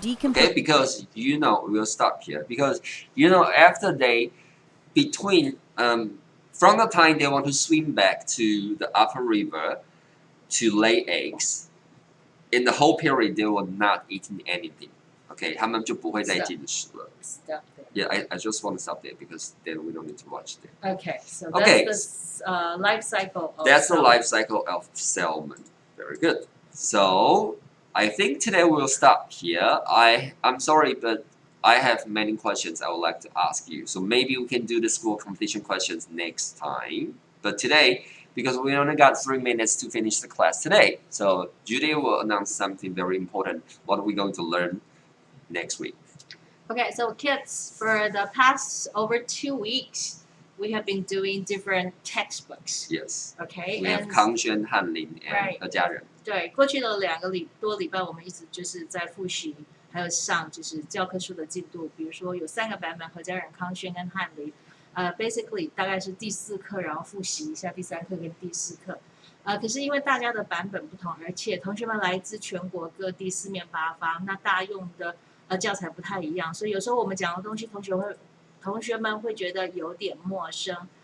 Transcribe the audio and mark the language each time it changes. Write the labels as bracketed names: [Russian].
[English] decomposition. because we'll stop here because after they between from the time they want to swim back to the upper river to lay eggs, in the whole period they will not eating anything. [Chinese] Okay, 他们就不会再进食了。 [English] Stop there. Yeah, I just want to stop there because then we don't need to watch there. Okay, so Okay. that's the life cycle of That's the salmon. life cycle of salmon. Very good. So I think today we'll stop here. I'm sorry, but I have many questions I would like to ask you. So maybe we can do the school competition questions next time. But today, because we only got 3 minutes to finish the class today, so Judy will announce something very important. What are we going to learn next week? Okay, so kids, for the past over 2 weeks, we have been doing different textbooks. Yes. Okay, We have and Kang Xuan, Han Lin, and Right. [Chinese] 何家人。对，过去的2个多礼拜，我们一直就是在复习，还有上就是教科书的进度。比如说有3个版本，何家人、康轩跟翰林。basically 大概是第4课，然后复习一下第3课跟第4课。可是因为大家的版本不同，而且同学们来自全国各地四面八方，那大家用的教材不太一样，所以有时候我们讲的东西，同学们会觉得有点陌生。